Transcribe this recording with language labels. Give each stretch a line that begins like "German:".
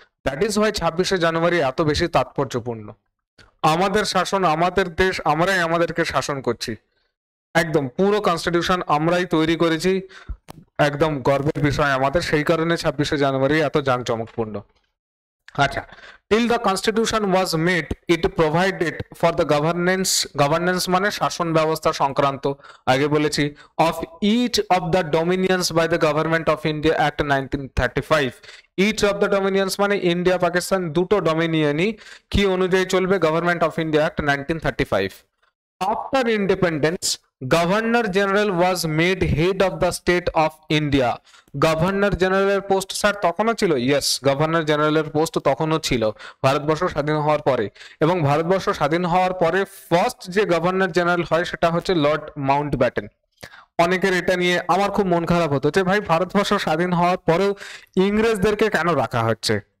English: that is why
Bangla: 26শে জানুয়ারি এত বেশি তাৎপর্যপূর্ণ। আমাদের শাসন, আমাদের দেশ, আমরাই আমাদেরকে শাসন করছি। একদম পুরো কনস্টিটিউশন আমরাই তৈরি করেছি, একদম গর্বের বিষয় আমাদের, সেই কারণে 26শে জানুয়ারি এত জাঁকজমকপূর্ণ।
English: আচ্ছা, till the constitution was made it provided for the governance
Bangla: মানে শাসন ব্যবস্থা সংক্রান্ত, আগে বলেছি,
English: of each of the dominions by the government of India Act 1935। each of the dominions
Bangla: মানে ইন্ডিয়া পাকিস্তান দুটো ডমিনিয়নই কি অনুযায়ী চলবে, government of India act 1935।
English: After independence, Governor General was made head of the state of India।
Bangla: Governor জেনারেলের post sir তখনও ছিল? Yes, governor জেনারেলের post তখনও ছিল ভারতবর্ষ স্বাধীন হওয়ার পরে। এবং ভারতবর্ষ স্বাধীন হওয়ার পরে ফার্স্ট যে গভর্নর জেনারেল হয় সেটা হচ্ছে লর্ড মাউন্ট ব্যাটেন। অনেকের এটা নিয়ে আমার খুব মন খারাপ হতো যে ভাই ভারতবর্ষ স্বাধীন হওয়ার পরেও ইংরেজদেরকে কেন রাখা হচ্ছে।